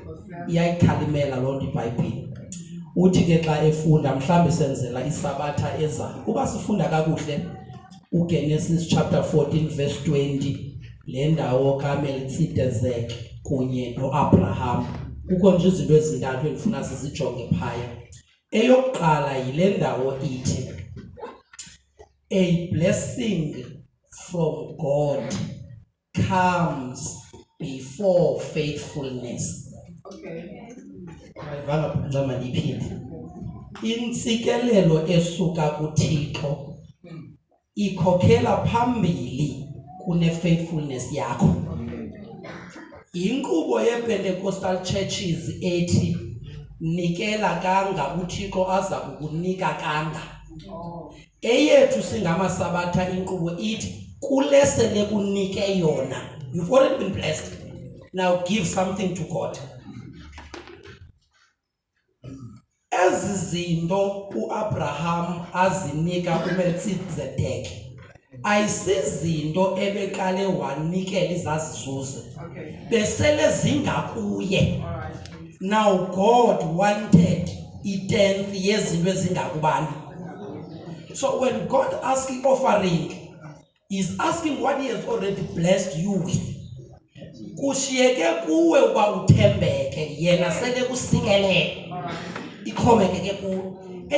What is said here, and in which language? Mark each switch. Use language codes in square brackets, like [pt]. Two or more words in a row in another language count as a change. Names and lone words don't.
[xh] Iyayikhalimela loo nto iBhayibhile. Uthi ke xa efunda mhlawumbe senzela isabatha ezayo. Kuba sifunda kakuhle uGenesis [en] chapter 14 verse 20, [xh] le ndawo kaMelchizedek kunye noAbraham, kukho nje izinto ezintathu endifuna sizijonge phaya. Eyokuqala yile ndawo ithi [en] a blessing from God comes before faithfulness. [xh] Ayivanga bhuncama ndiphinde. Intsikelelo esuka kuThixo ikhokhela phambili kune-faithfulness yakho. Inkqubo ye-Pentecostal churches ethi nikela kanga uThixo aza kukunika kanga. Eyethu singamasabatha inkqubo ithi kulesele kunike yona, [en] you've already been blessed, now give something to God. [xh] Ezi zinto uAbraham azinika uMelchizedek ayisizinto ebeqale wanikela izazizuze, besele zingakuye. [en] Now God wanted i-10th [xh] yezinto ezingakubani. [en] So when God asking offering, He's asking what He has already blessed you with. [xh] Kushiyeke kuwe uba uthembeke, yena sele kusikelele. Ikhomekeke kuwe.